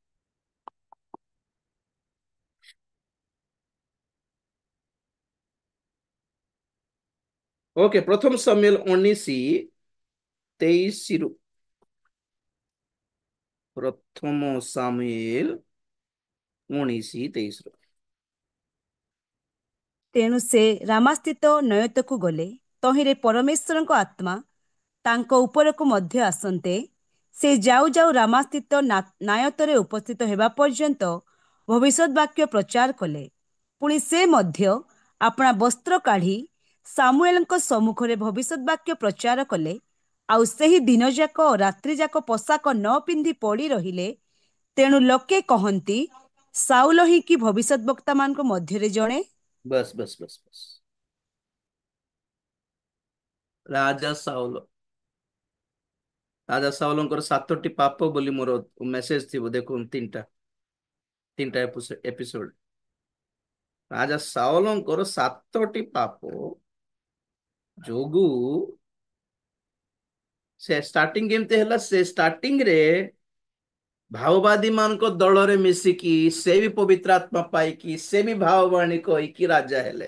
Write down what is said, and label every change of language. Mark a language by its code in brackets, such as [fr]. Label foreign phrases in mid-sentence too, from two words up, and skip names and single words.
[or] ଓକେ, ପ୍ରଥମ ସାମୁଏଲ 19:23 ରୁ। ପ୍ରଥମ ସାମୁଏଲ 19:23 ରୁ। ତେଣୁ ସେ ରାମାସ୍ଥିତ ନୟତକୁ ଗଲେ। ତହିଁରେ ପରମେଶ୍ୱରଙ୍କ ଆତ୍ମା ତାଙ୍କ ଉପରକୁ ମଧ୍ୟ ଆସନ୍ତେ। ସେ ଯାଉ ଯାଉ ରାମାସ୍ଥିତ ନାୟତରେ ଉପସ୍ଥିତ ହେବା ପର୍ଯ୍ୟନ୍ତ ଭବିଷ୍ୟତ ବାକ୍ୟ ପ୍ରଚାର କଲେ। ପୁଣି ସେ ମଧ୍ୟ ଆପଣା ବସ୍ତ୍ର କାଢ଼ି ସାମୁଏଲଙ୍କ ସମ୍ମୁଖରେ ଭବିଷ୍ୟତ ବାକ୍ୟ ପ୍ରଚାର କଲେ। ଆଉ ସେହି ଦିନଯାକ ଓ ରାତ୍ରିଯାକ ପୋଷାକ ନ ପିନ୍ଧି ପଡ଼ି ରହିଲେ। ତେଣୁ ଲୋକେ କହନ୍ତି, ସାଉଲ ହିଁ କି ଭବିଷ୍ୟତ ବକ୍ତାମାନଙ୍କ ମଧ୍ୟରେ ଜଣେ। ବସ ବସ ବସ ବସ, ରାଜା ସାଉଲ। राजा साउलଙ୍କର 7ଟି ପାପ ବୋଲି ମୋର ମେସେଜ ଥିବ, ଦେଖୁନ ତିନିଟା ତିନିଟା ଏପିସୋଡ। ରାଜା ସାଉଲଙ୍କର 7ଟି ପାପ ଯୋଗୁ ସେ ଷ୍ଟାର୍ଟିଂ କେମିତି ହେଲା, ସେ ଷ୍ଟାର୍ଟିଂ ରେ ଭାଓବାଦୀ ମାନଙ୍କ ଦଳରେ ମିଶିକି ସେ ବି ପବିତ୍ର ଆତ୍ମା ପାଇକି ସେ ବି ଭାଓବାଣୀ କହିକି ରାଜା ହେଲେ।